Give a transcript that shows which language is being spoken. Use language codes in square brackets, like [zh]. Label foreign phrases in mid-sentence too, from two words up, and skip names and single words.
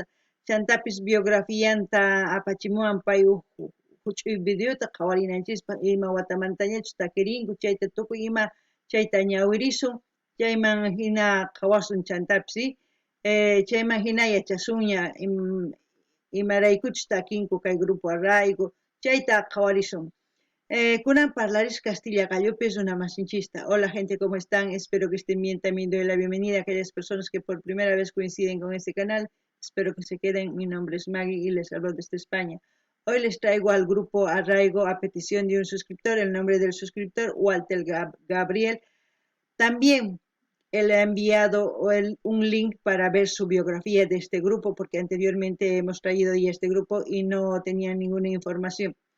[qu] Chantapis biografianta apachimuwan pay huch'uy videota qhawarinanchispa ima watamantañachus takirinku chayta tukuy ima chayta ñawirisun chayman hina qhawasun chantapis chayman hina yachasunña imaraykuchus takinku kay grupo Arraigo chayta qhawarisun. Kunan parlarish Castilla Gallopi runa masinchista. [es] Hola gente, ¿cómo están? Espero que estén bien. También doy la bienvenida a aquellas personas que por primera vez coinciden con este canal. Espero que se queden. Mi nombre es Maggie y les hablo desde España. Hoy les traigo al grupo Arraigo a petición de un suscriptor. El nombre del suscriptor, Walter Gabriel. También él ha enviado un link para ver su biografía de este grupo, porque anteriormente hemos traído ya este grupo y no tenía ninguna información.